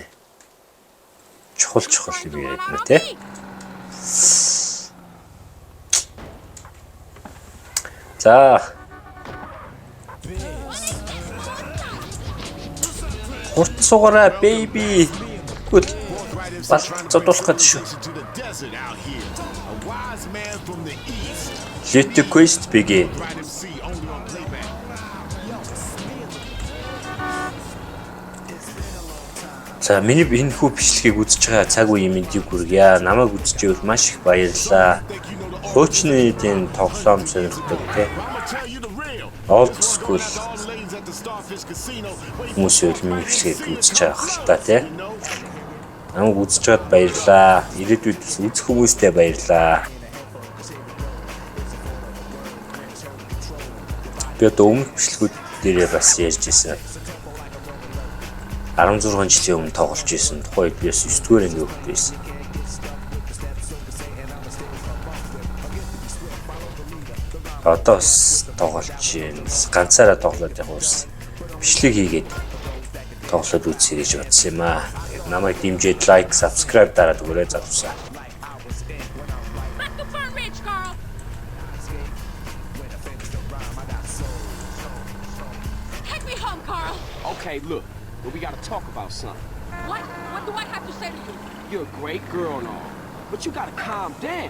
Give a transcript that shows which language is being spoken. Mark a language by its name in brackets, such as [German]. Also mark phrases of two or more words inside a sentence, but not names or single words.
[Mongolian] Чухал юм яриад нэ тэ. За Хурд суугаараа baby. Гүйл бал зодуулах гэдэг шүү. [English] Let the quest begin. [Mongolian] За миний энэ хүү бичлэгийг үзэж байгаа цаг үеийн мэндийг хүргье. Намайг үзэж байвал маш их баярлалаа. Хуучны эдийн тоглоом сонирхдаг те. [English] Old school [Mongolian] хүмүүс үл миний бичлэгийг үзэж байгаа хэл та те. Намайг үзэж байгаад баярлалаа. Ирээдүйд үзэх хүмүүстээ баярлалаа. Би одоо өмнөх бичлэгүүд дээрээ бас ярьж ирсэн. 16 жилийн өмнө тоглож ирсэн. Тухайн үед биэс 9-р анги өгөх байсан. Одоо бас тоглож байна. Ганцаараа тоглоод яг ус бичлэг хийгээд тоглоод үзье гэж бодсон юм аа. Намайг дэмжиж лайк, subscribe дараад өгөөрэй залуусаа. [English] Back to Fern Ridge, Carl. Take me home, Carl. Okay, look, but we gotta talk about something. What? What do I have to say to you? You're a great girl and all, but you gotta calm down.